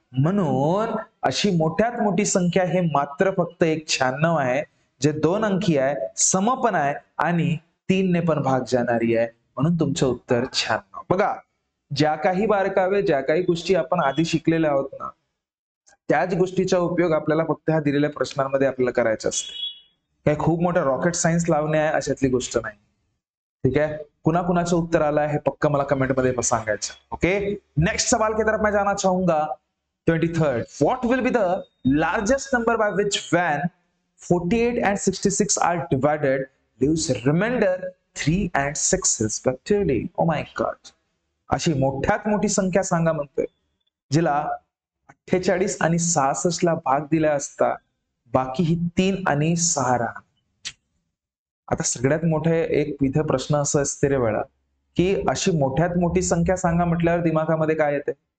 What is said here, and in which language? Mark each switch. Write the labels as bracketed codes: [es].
[mr] म्हणून अशी मोठ्यात मोठी संख्या हे मात्र फक्त एक 96 आहे, जे दोन अंकी आहे, सम पण आहे आणि 3 ने पण भाग जाणारी आहे, म्हणून तुमचं उत्तर 96। बघा, ज्या काही बारकावे, ज्या काही गोष्टी आपण आधी शिकलेल्या आहोत ना, त्याच गोष्टीचा उपयोग आपल्याला फक्त ह्या दिलेल्या प्रश्नांमध्ये आपल्याला करायचा असते. काही खूप मोठं रॉकेट सायन्स लावणे आहे अशातली गोष्ट नाही. [hi] ठीक है, [mr] कुणाकुणाचं उत्तर आलं है पक्का मला कमेंट मध्ये सांगायचं. [hi] ओके, नेक्स्ट सवाल की तरफ मैं जाना चाहूंगा. [en] 23rd, what will be the largest number by which when 48 and 66 are divided leaves remainder 3 and 6 respectively? Oh my god, [mr] अशी मोठ्यात मोठी संख्या सांगा म्हणतोय जिला 48 आणि 66 ला भाग दिला असता बाकी ही 3 आणि 6 राहणार. आता सगळ्यात मोठे एक इथे प्रश्न असं असते रे वेळा की अशी मोठ्यात मोठी संख्या सांगा म्हटल्यावर दिमागामध्ये काय येते?